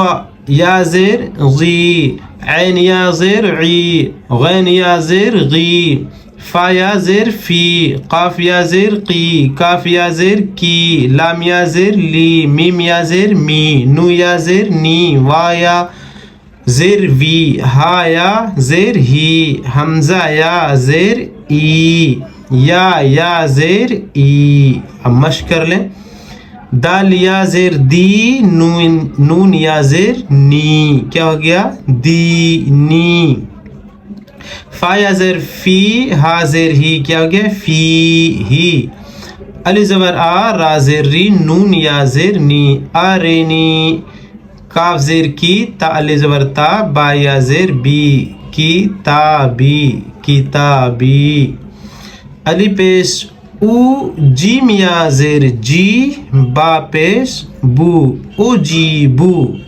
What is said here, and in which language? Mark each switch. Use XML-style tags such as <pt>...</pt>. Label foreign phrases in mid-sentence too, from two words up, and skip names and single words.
<ur>یا زیر غی، عین یا زیر عی، غین یا زیر غی، فا یا زیر فی، قاف یا زیر قی، کاف یا زیر کی، لام یا زیر لی، میم یا زیر می، نو یا زیر نی، وا یا زیر وی، ہا یا زیر ہی، حمزہ یا زیر ای، یا زیر ای. اب مشق کر لیں. دال یا زیر دی، نون یا زیر نی، کیا ہو گیا؟ دی نی. فا یا زیر فی، ہا زیر ہی، کیا ہو گیا؟ فی ہی. الف زبر آ، را زیر ری، نون یا زیر نی، آرینی. کاف زیر کی، تا الف زبر تا، با یا زیر بی، کتابی، کتابی. الف پیش او، جیم یا زیر جی، با پیش بو، او جی بو.</ur>